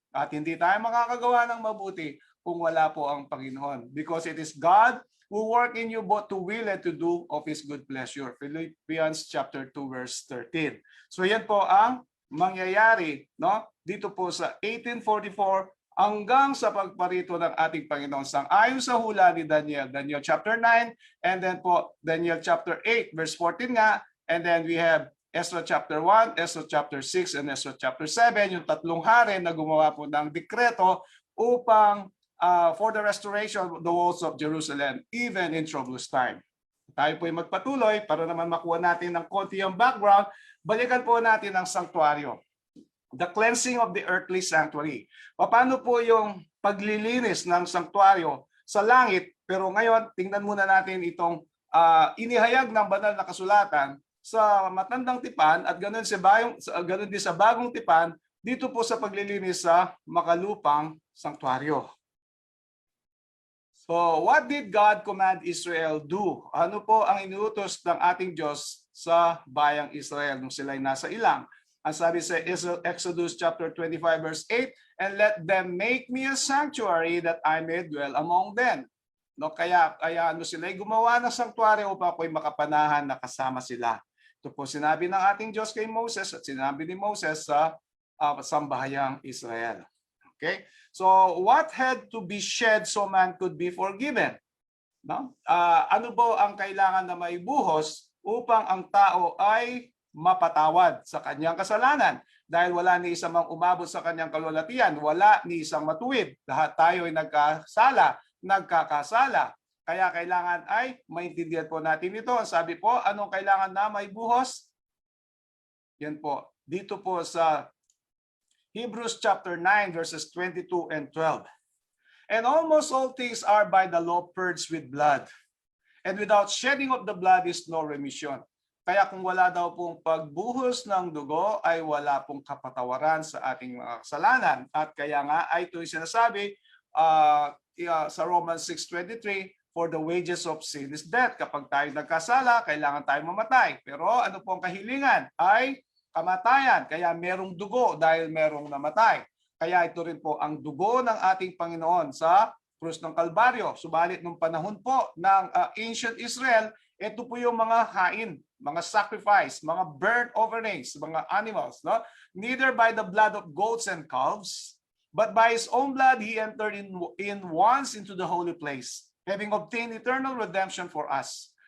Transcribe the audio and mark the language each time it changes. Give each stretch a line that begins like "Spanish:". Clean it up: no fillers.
Filipino: At hindi tayo makakagawa ng mabuti kung wala po ang Panginoon.
English: Because it is God who work in you both to will and to do of His good pleasure. Philippians chapter 2 verse 13.
Filipino: So yan po ang mangyayari, no? Dito po sa 1844 hanggang sa pagparito ng ating Panginoon. Sang-ayon sa hula ni Daniel, Daniel chapter 9,
English: and then po Daniel chapter 8 verse 14 nga, and then we have Ezra chapter 1, Ezra chapter 6, and Ezra chapter 7,
Filipino: yung tatlong hari na gumawa po ng dekreto upang
English: for the restoration of the walls of Jerusalem, even in troublous time.
Filipino: Tayo po ay magpatuloy para naman makuha natin ng konti yung background. Balikan po natin ang sanktuaryo.
English: The cleansing of the earthly sanctuary.
Filipino: Paano po yung paglilinis ng sanktuaryo sa langit? Pero ngayon, tingnan muna natin itong inihayag ng banal na kasulatan sa matandang tipan at ganun din sa bagong tipan dito po sa paglilinis sa makalupang sanktuaryo.
English: So, what did God command Israel do?
Filipino: Ano po ang inuutos ng ating Diyos sa bayang Israel nung sila'y nasa ilang? Ang sabi sa
English: Exodus chapter 25 verse 8, and let them make me a sanctuary that I may dwell among them.
Filipino: No, kaya sila'y gumawa ng sanktuaryo upang ako'y makapanahan na kasama sila. Ito po sinabi ng ating Diyos kay Moses at sinabi ni Moses sa sambahayang Israel. Okay?
English: So, what had to be shed so man could be forgiven?
Filipino: No? Ano po ang kailangan na maibuhos upang ang tao ay mapatawad sa kanyang kasalanan? Dahil wala ni isang mang umabot sa kanyang kalwalatian, wala ni isang matuwid. Lahat tayo ay nagkakasala. Kaya kailangan ay maintindihan po natin ito. Ang sabi po, anong kailangan na may buhos? Yan po. Dito po sa
English: Hebrews chapter 9 verses 22 and 12. And almost all things are by the law purged with blood. And without shedding of the blood is no remission.
Filipino: Kaya kung wala daw pong pagbuhos ng dugo, ay wala pong kapatawaran sa ating mga kasalanan. At kaya nga ay ito yung sinasabi sa Romans 6:23,
English: for the wages of sin is death.
Filipino: Kapag tayo nagkasala, kailangan tayo mamatay. Pero ano po ang kahilingan? Ay kamatayan. Kaya merong dugo dahil merong namatay. Kaya ito rin po ang dugo ng ating Panginoon sa krus ng Kalbaryo. Subalit nung panahon po ng ancient Israel, ito po yung mga hain, mga sacrifice, mga burnt offerings, mga animals. No?
English: Neither by the blood of goats and calves, but by His own blood He entered in once into the holy place, having obtained eternal redemption for us.